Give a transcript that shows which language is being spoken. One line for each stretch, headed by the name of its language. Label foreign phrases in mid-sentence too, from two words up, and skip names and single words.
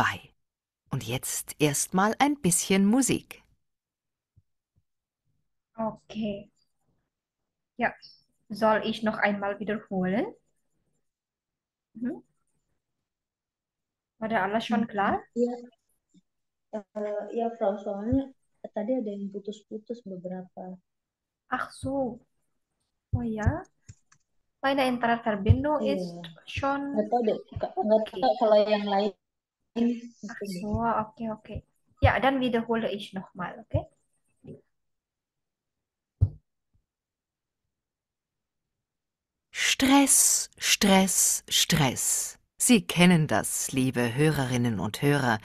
German: Und jetzt erstmal ein bisschen Musik. Okay. Ja, soll ich noch einmal wiederholen?
Indonesian: Ada alles schon klar? Iya, ya Frau, soalnya tadi ada yang putus-putus beberapa.
German: Ach so. Oh ja. Meine Internetverbindung
Indonesian: Iya,
German: ist schon
Indonesian: nggak tahu deh, nggak okay. tahu kalau yang lain.
German: Ach so, okay. Ja, dann wiederhole ich nochmal, okay? Stress, Stress, Stress. Sie kennen das, liebe Hörerinnen und Hörer.